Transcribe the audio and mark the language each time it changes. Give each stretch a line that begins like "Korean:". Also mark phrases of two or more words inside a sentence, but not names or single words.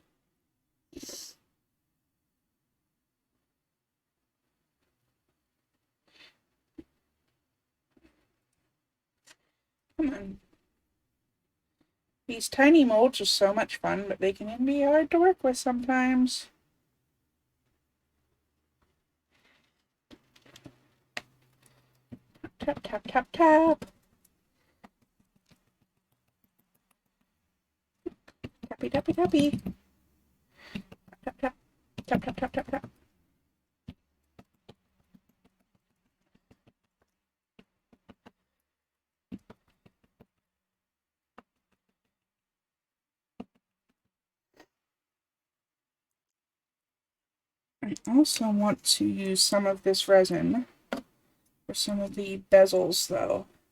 English: Come on. These tiny molds are so much fun, but they can be hard to work with sometimes. Tap, tap, tap, tap. Tappy, tappy, tappy. Tap, tap, tap, tap, tap, tap, tap. I also want to use some of this resin for some of the bezels, though.